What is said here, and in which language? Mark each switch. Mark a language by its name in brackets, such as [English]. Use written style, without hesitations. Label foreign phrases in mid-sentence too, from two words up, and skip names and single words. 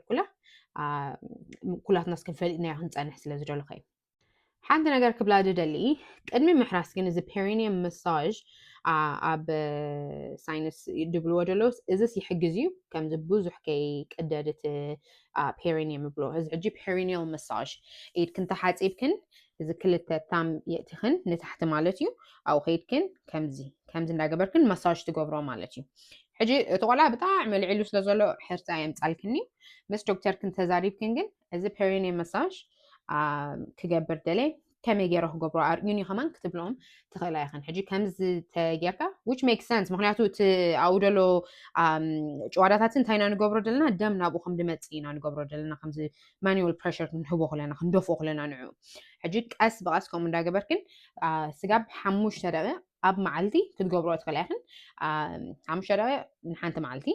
[Tigrinya] ኩላትናስ ክንፈልጥናዮ ክንፀንሕ ስለ ዝደለኹ እዩ ሓንቲ ነገር ክብላ ድደሊ ቅድሚ ምሕራስ ግን እዚ ፔሪኒየም መሳጅ ኣብ ሳይንስ ድብልዎ ደለውስ እዚስ ይሕግዝ እዩ ከምዚ ብዙሕ ከይቅደድ እቲ ፔሪኒየም ይብሎ እዚ ሕጂ ፔሪኒያል መሳጅ ኢድክን ተሓፂብክን እዚ ክልተ ታም የእቲኽን ንታሕቲ ማለት እዩ ኣብኡ ከይድክን ከምዚ እንዳገበርክን መሳጅ ትገብሮ ማለት እዩ ሕጂ እቲ ቆልዓ ብጣዕሚ ልዒሉ ስለ ዘሎ ሕርፃ የምፃልክኒ ምስ ዶክተርክን ተዛሪብክን ግን እዚ ፔሪኒየም መሳጅ ክገብር ደለ ከመይ ገይረ ክገብሮ ኣርዩኒ ከማን ክትብሎም ትኽእላ ኢኽን ሕጂ ከምዚ ተጌርካ [English] which makes sense [Tigrinya] ምክንያቱ እቲ ኣብኡ ደሎ ጭዋዳታት እንታይ ኢና ንገብሮ ዘለና ደም ናብኡ ከም ድመፅእ ኢና ንገብሮ ዘለና ከምዚ ማኑዋል ፕሬሸር ክንህቦ ከለና ክንደፍኦ ከለና ንዕኡ ሕጂ ቀስ ብቐስ ከምኡ እንዳገበርክን ስጋብ 5 ደቂቕ ኣብ መዓልቲ ክትገብሮ ትኽእላ ኢኽን 5 ደቂቕ ንሓንቲ መዓልቲ